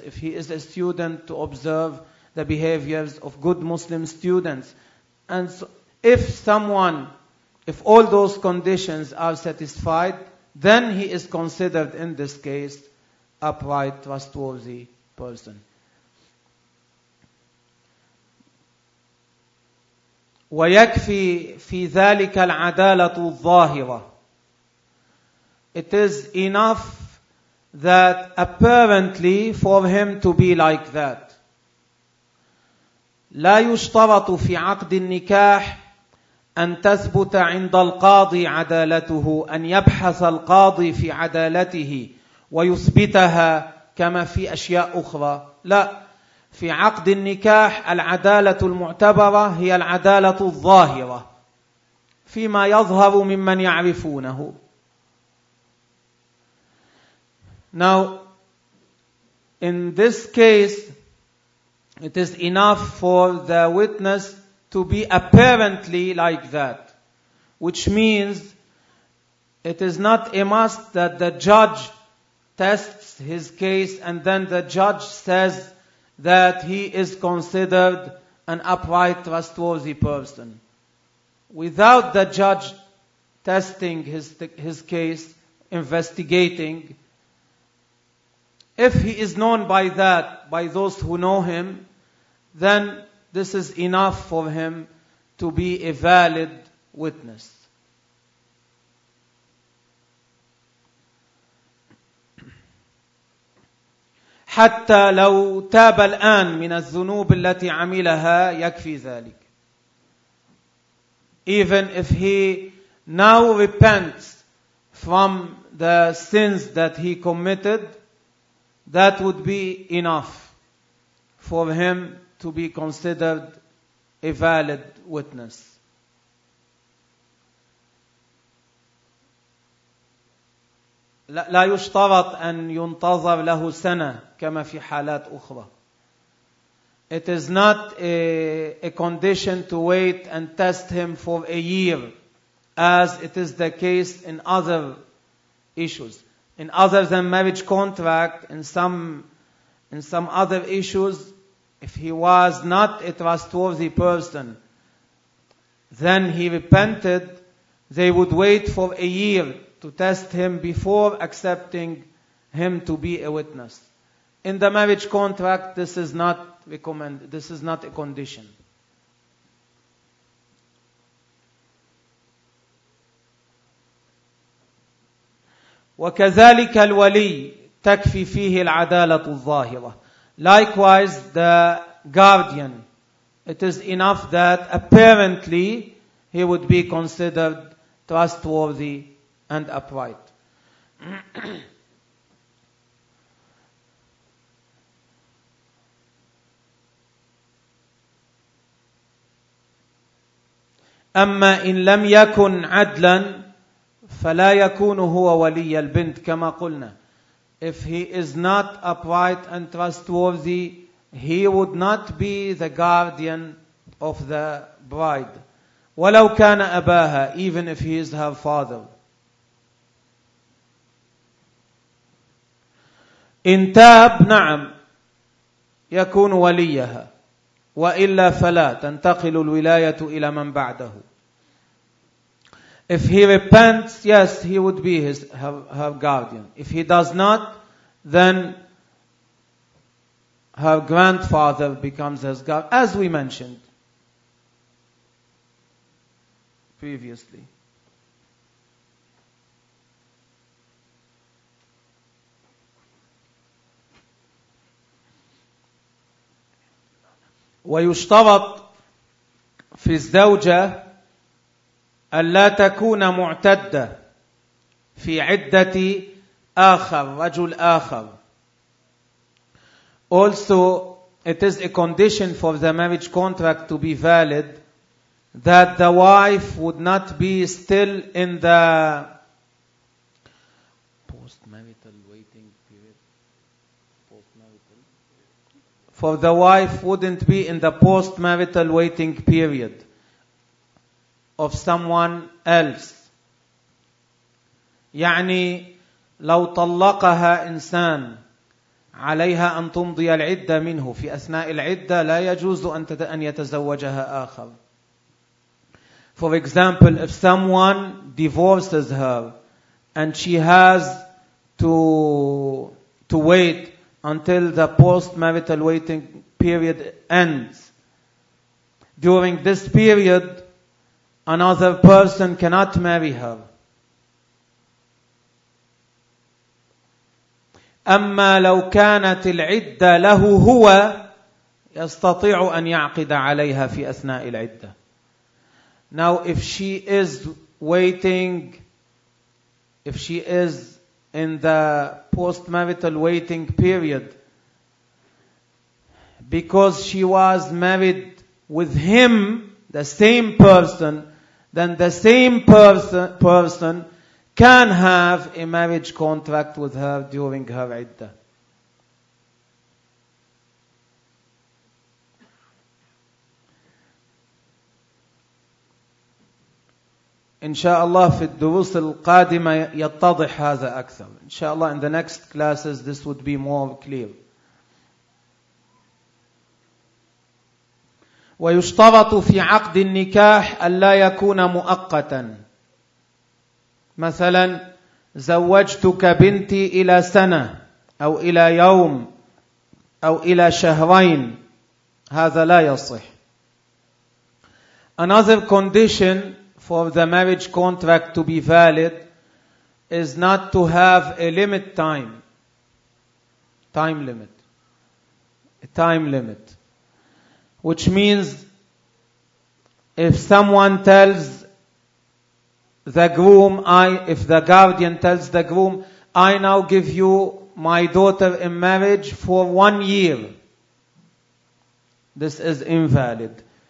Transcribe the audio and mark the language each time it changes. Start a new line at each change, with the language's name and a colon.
English: If he is a student, to observe the behaviors of good Muslim students. And so if all those conditions are satisfied, then he is considered in this case upright, trustworthy person.
Arabic: ويكفي في ذلك العدالة الظاهرة.
English: It is enough that apparently for him to be like that.
Arabic: لا يشترط في عقد النكاح أن تثبت عند القاضي عدالته، أن يبحث القاضي في عدالته ويثبتها كما في أشياء أخرى. لا. في عقد النكاح العدالة المعتبرة هي العدالة الظاهرة فيما يظهر ممن يعرفونه.
English: Now, in this case, it is enough for the witness to be apparently like that, which means it is not a must that the judge tests his case and then the judge says that he is considered an upright, trustworthy person. Without the judge testing his case, investigating, if he is known by that, by those who know him, then this is enough for him to be a valid witness.
Arabic: حتى لو تاب الآن من الذنوب التي عملها يكفي ذلك.
English: Even if he now repents from the sins that he committed, that would be enough for him to be considered a valid witness.
Arabic: لا يشترط أن ينتظر له سنة كما في حالات أخرى.
English: It is not a condition to wait and test him for a year, as it is the case in other issues. In other than marriage contract, in some other issues, if he was not a trustworthy person, then he repented, they would wait for a year to test him before accepting him to be a witness. In the marriage contract, this is not recommended. This is not a condition.
Arabic: وكذلك الولي تكفي فيه العدالة الظاهرة.
English: Likewise, the guardian. It is enough that apparently he would be considered trustworthy and upright.
Arabic: أما إن لم يكن عدلا فلا يكون هو ولي البنت كما قلنا.
English: If he is not upright and trustworthy, he would not be the guardian of the bride.
Arabic: ولو كان أباها,
English: even if he is her father.
Arabic: إن تاب نعم يكون وليها, وإلا فلا, تنتقل الولاية إلى من بعده.
English: If he repents, yes, he would be his her guardian. If he does not, then her grandfather becomes his guardian, as we mentioned previously.
Arabic: ويشترط في الزوجة ألا تكون معتدة في عدة آخر, رجل آخر.
English: Also, it is a condition for the marriage contract to be valid that the wife would not be still in the post-marital waiting period. Post-marital. For the wife wouldn't be in the post-marital waiting period of someone else.
Arabic: يعني لو طلقها إنسان عليها أن تمضي العدة منه, في أثناء العدة لا يجوز أن يتزوجها آخر.
English: For example, if someone divorces her and she has to wait until the post-marital waiting period ends, during this period another person cannot marry her.
Arabic: أما لو كانت العدة له هو يستطيع أن يعقد عليها في أثناء العدة.
English: Now if she is waiting, if she is in the post-marital waiting period because she was married with him, the same person, then the same person can have a marriage contract with her during her iddah.
Arabic: إن شاء الله في الدروس القادمة يتضح هذا أكثر.
English: إن شاء الله in the next classes this would be more clear.
Arabic: ويشترط في عقد النكاح ألا يكون مؤقتا. مثلا زوجتك بنتي إلى سنة أو إلى يوم أو إلى شهرين, هذا لا يصح.
English: Another condition for the marriage contract to be valid is not to have a limit time limit, which means if someone tells the groom, if the guardian tells the groom, I now give you my daughter in marriage for 1 year, this is invalid.